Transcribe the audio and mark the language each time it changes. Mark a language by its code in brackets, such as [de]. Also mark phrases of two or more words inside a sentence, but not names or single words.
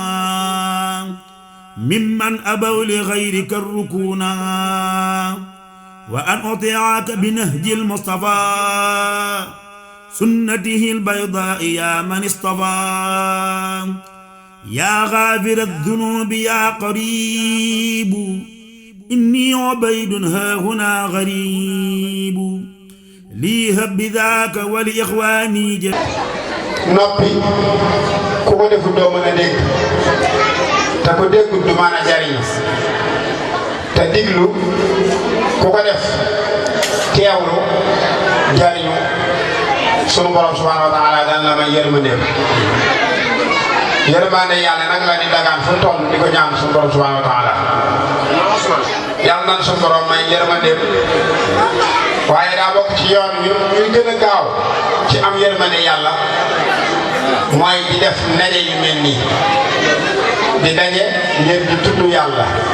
[ar] ممن أبوا لغيرك الركونا وأن أطيعك بنهج المصطفى سنته البيضاء يا من اصطفى يا غافر الذنوب يا قريب إني عبيد ها هنا غريب لي هب ذاك ولإخواني [wo] noppi ku ko defu doo mën a dégg te ku déggul du mën a jariñ te diglu ku ko def teewlu jariñu sunu borom [ar] سبحانه وتعالى [wo] daan la may yërmandeem yërmande yàlla nag la di dagaan fu toll di ko ñaan sunu borom [ar] سبحانه وتعالى [wo] yàlla nan sunu borom may yërmandeem waaye daa bokk ci yoon ñuy gën a gaaw ci am yërmande yàlla mooy di def ndaje yu mel nii di daje ngir di tudd yàlla